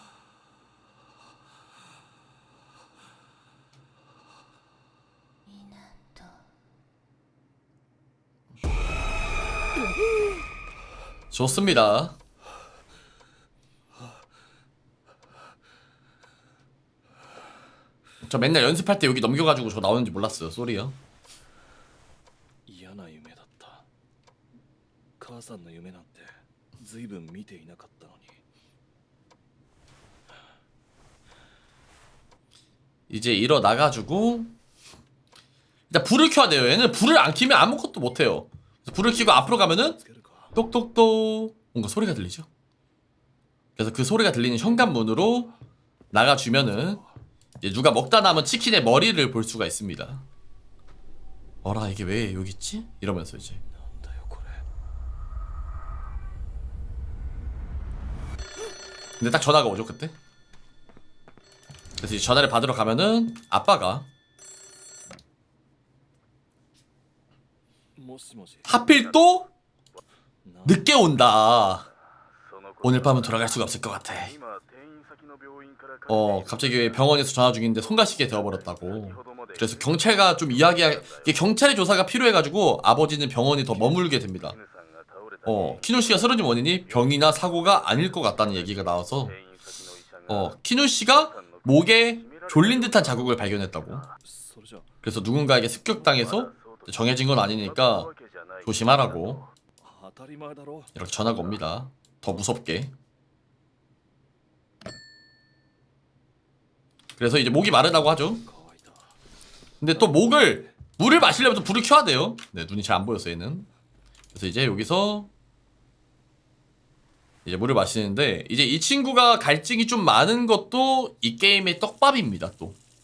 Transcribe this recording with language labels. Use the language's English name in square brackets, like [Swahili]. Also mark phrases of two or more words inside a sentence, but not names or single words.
[Korean] 좋습니다. 저 맨날 연습할 때 여기 넘겨가지고 저 나오는지 몰랐어요. 쏘리요. [Japanese] 嫌な夢だった。母さんの夢なんて随分見ていなかったのに。 [Korean] 이제 일어나가지고 일단 불을 켜야 돼요. 얘는 불을 안 켜면 아무것도 못해요. 그래서 불을 켜고 앞으로 가면은 [Japanese] つけるか。 [Korean] 똑똑똑 뭔가 소리가 들리죠. 그래서 그 소리가 들리는 현관문으로 나가주면은 이제 누가 먹다 남은 치킨의 머리를 볼 수가 있습니다. 어라, 이게 왜 여기 있지? 이러면서 이제 [Japanese] なんだよこれ。 [Korean] 근데 딱 전화가 오죠, 그때. 그래서 이제 전화를 받으러 가면은 아빠가 [Japanese] もしもし。 [Korean] 하필 또 [Japanese] な [Korean] 늦게 온다. [Japanese] その頃 [Korean] 오늘 밤은 돌아갈 수가 없을 것 같아. [Japanese] 今転院先の病院から帰って [Korean] 갑자기 병원에서 전화 중인데 손가시게 되어버렸다고. 그래서 경찰가 좀 이게 경찰의 조사가 필요해가지고 아버지는 병원에 더 머물게 됩니다. [Japanese] 絹さんが倒れた [Korean] 키누 씨가 쓰러진 원인이 병이나 사고가 아닐 것 같다는 얘기가 나와서 [Japanese] 転院先の医者が [Korean] 키누 씨가 목에 졸린 듯한 자국을 발견했다고. [Japanese] それじゃ [Korean] 그래서 누군가에게 습격당해서 정해진 건 아니니까 조심하라고 [Japanese] 当たり前だろ。 [Korean] 이렇게 전화가 옵니다. 더 무섭게. 그래서 이제 목이 마르다고 하죠. [Japanese] 乾いた。 [Korean] 근데 또 물을 마시려면 또 불을 켜야 돼요. 네, 눈이 잘 안 보였어, 얘는. 그래서 이제 여기서 이제 물을 마시는데 이제 이 친구가 갈증이 좀 많은 것도 이 게임의 떡밥입니다 또.